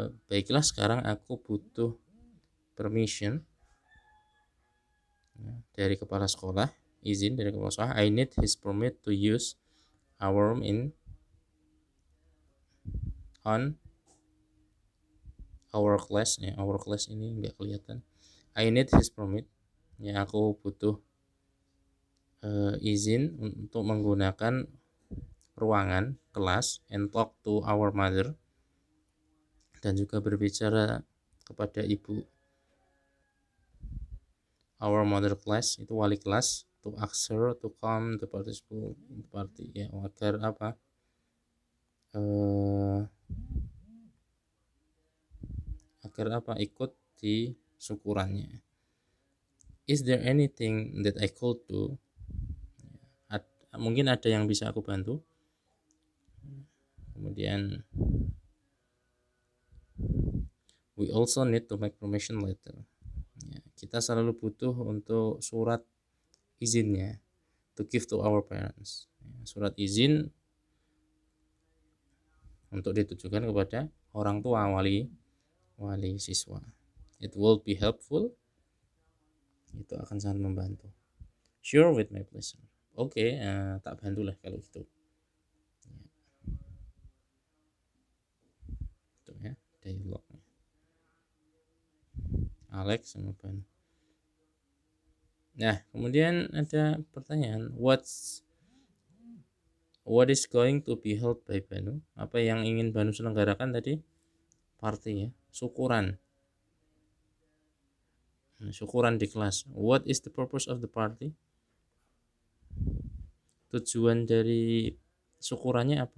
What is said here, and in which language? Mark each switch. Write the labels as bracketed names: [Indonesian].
[Indonesian] Baiklah, sekarang aku butuh permission dari kepala sekolah, izin dari kepala sekolah. [English] I need his permit to use our room on our class. [Indonesian] Ya, [English] our class [Indonesian] ini nggak kelihatan. [English] I need his permit. [Indonesian] Ya, aku butuh izin untuk menggunakan ruangan kelas [English] and talk to our mother, [Indonesian] dan juga berbicara kepada ibu. [English] Our mother class [Indonesian] itu wali kelas, [English] to ask her to come to party, [Indonesian] ya, agar apa, ikut di syukurannya. [English] Is there anything that I could do? [Indonesian] Mungkin ada yang bisa aku bantu. Kemudian [English] we also need to make permission letter. [Indonesian] Ya, kita selalu butuh untuk surat izinnya, [English] to give to our parents. [Indonesian] Ya, surat izin untuk ditujukan kepada orang tua, wali siswa. [English] It will be helpful. [Indonesian] Itu akan sangat membantu. [English] Sure, with my pleasure. [Indonesian] Oke, tak bantulah kalau gitu. Itu ya dialognya. Alex sama Ban. Nah, kemudian ada pertanyaan, [English] what is going to be held by Banu? [Indonesian] Apa yang ingin Banu selenggarakan tadi? Party ya, syukuran. Syukuran di kelas. [English] What is the purpose of the party? [Indonesian] Tujuan dari syukurannya apa?